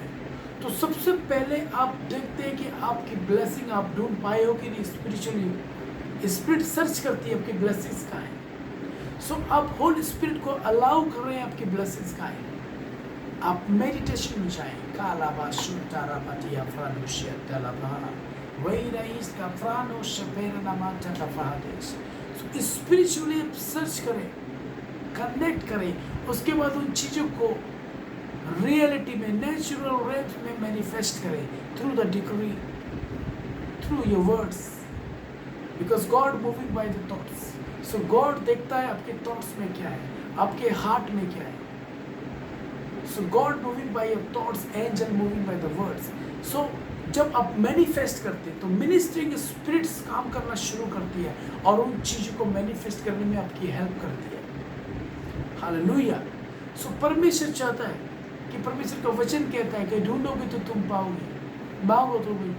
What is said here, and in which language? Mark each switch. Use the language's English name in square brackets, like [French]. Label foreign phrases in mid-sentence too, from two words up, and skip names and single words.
[Hindi] तो सबसे पहले आप देखते हैं कि आपकी ब्लेसिंग आप ढूंढ पाए हो कि नहीं स्पिरिचुअली। [English] spirit search [Hindi] करती है आपकी ब्लेसिंग्स का है। सो आप [English] whole spirit [Hindi] को अलाउ कर रहे हैं आपकी ब्लेसिंग्स का है। आप मेडिटेशन में जाएं, काला बाशु तारा पाटिया फ्रानुशिया तलाबा वही रईस का फ्रानो शपेर नामाचा तफादेश। [English] So spiritually [Hindi] आप सर्च करें, कनेक्ट करें, उसके बाद उन चीज़ों को रियलिटी में, [English] natural rate [Hindi] में मैनिफेस्ट करें [English] through the decree, through your words, because God moving by the thoughts. [Hindi] सो गॉड देखता है आपके थॉट्स में क्या है, आपके हार्ट में क्या है। [English] So God moving by your thoughts, angel moving by the words. [Hindi] सो जब आप मैनिफेस्ट करते हैं तो [English] ministering spirits [Hindi] काम करना शुरू करती है और उन चीज़ों को मैनिफेस्ट करने में आपकी हेल्प करती है, हालेलुया। सो परमेश्वर चाहता है कि, परमेश्वर का वचन कहता है कि ढूंढोगे तो तुम पाओगे, मांगो तो भी।